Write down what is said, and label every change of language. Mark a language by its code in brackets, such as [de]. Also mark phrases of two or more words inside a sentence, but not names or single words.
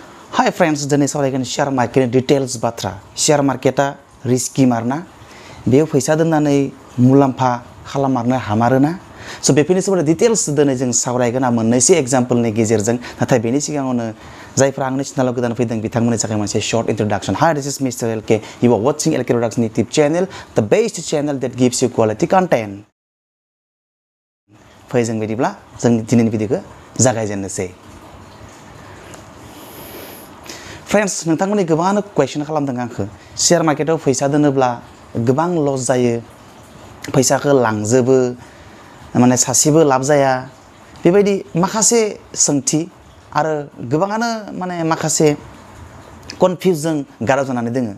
[en] Hi friends, [brx] दिनै सावरायगोन शेयार मार्केटनि डिटेल्स बाथ्रा। शेयार मार्केटा रिस्की मारना बेयाव फैसा दोननानै मुलाम्फा खालाममारनो हामारोना स' बेफोरनि सोमोन्दै डिटेल्स दिनै जों सावरायगोन मोननैसो एग्जाम्पलनि गेजेरजों नाथाय बेनि सिगाङावनो जायफ्रा आंनि चेनेलाव गोदान फैदों बिथांमोननि थाखाय मोनसे [en] short introduction. Hi, this is Mr. LK. You are watching LK Production YouTube channel, the best channel that gives you quality content. [brx] फै जों बिदिब्ला जों दिनैनि भिडिअखौ जागायजेननोसै। फ्रेंड्स, नोंथांमोननि गोबां क्वेश्चन खालामदों आंखौ शेयार मार्केटाव फैसा दोनोब्ला गोबां लस जायो, फैसाखौ लांजोबो, माने सासेबो लाब जाया, बेबायदि माखासे सोंथि आरो गोबाङानो माने माखासे कनफिउजन गाराव जानानै दोङो।